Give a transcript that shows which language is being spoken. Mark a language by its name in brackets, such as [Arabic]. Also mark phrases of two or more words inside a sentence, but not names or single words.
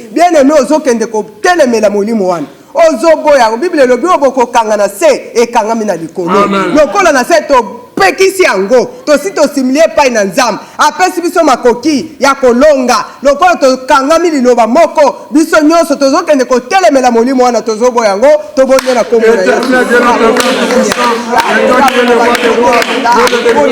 [Lingala] Bien aimé, ozokende kotelemela molimo wana. Ozoboya, Bible elobi oyo bokokanga na se, ekangami na likolo. Amen. Lokola na se to pekisi yango, tosi tosimilie epai na Nzambe. Apesi biso makoki ya kolonga. Lokola tokangami liloba moko, biso nyonso tozokende kotelemela molimo wana, tozoboya yango, tobonde na kombo na Yesu. [French] Éternel Dieu, notre Père tout-puissant, et toi qui es le roi des rois, Dieu de